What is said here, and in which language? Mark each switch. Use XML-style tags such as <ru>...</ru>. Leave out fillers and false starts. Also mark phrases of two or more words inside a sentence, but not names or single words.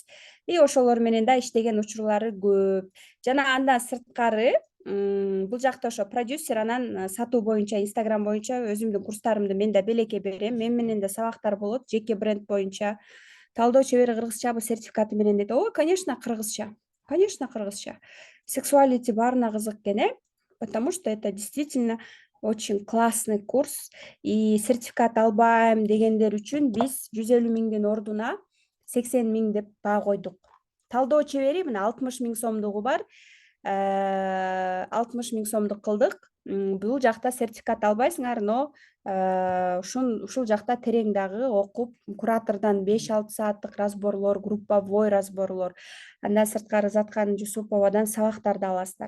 <ky>И ошолор менен да иштеген учурлары көп. Жана андан сырткары бул жакта ошо продюсер, анан сатуу боюнча, Инстаграм боюнча өзүмдүн курстарымды мен да белекке берем. Мен менен да сабактар болот, жеке бренд боюнча. Талдоо чебери кыргызчабы сертификаты менен дейт. Ой, конечно, кыргызча. Сексуалити баарына кызык экен,</ky> <ru>потому что это действительно очень классный курс.</ru> <ky>И сертификат албайм дегендер үчүн биз 150 миңдин ордуна 80 миң деп баа койдук. Талдоо чебери мына 60 миң сомдугу бар. 60 миң сомдук кылдык. Бул жакта сертификат албайсыңар, но ушул жакта терең дагы окуп, куратордон 5-6 сааттык разборлор, групповой разборлор, андан сырткары Заткан Жусуповадан сабактарды аласыздар.</ky>